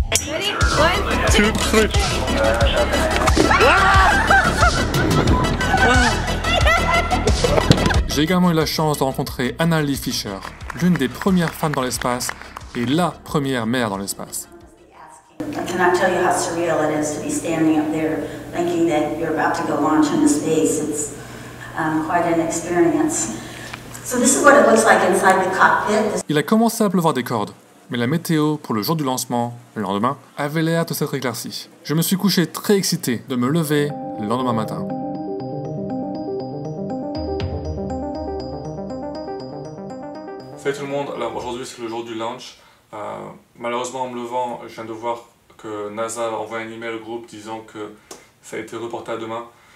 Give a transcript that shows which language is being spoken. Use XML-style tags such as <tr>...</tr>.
<en>Ready? 1, 2, 3.</en> <fr>J'ai également eu la chance de rencontrer Anna Lee Fisher, l'une des premières femmes dans l'espace et la première mère dans l'espace.</fr> <en>I cannot tell you how surreal it is to be standing up there thinking that you're about to go launch into space. It's quite an experience. So this is what it looks like inside the cockpit.</en> <fr>Il a commencé à pleuvoir des cordes, mais la météo pour le jour du lancement, le lendemain, avait l'air de s'être éclaircie. Je me suis couché très excité de me lever le lendemain matin. Salut tout le monde, alors aujourd'hui c'est le jour du launch. Malheureusement en me levant, je viens de voir que NASA a envoyé un email au groupe disant que ça a été reporté à demain.</fr>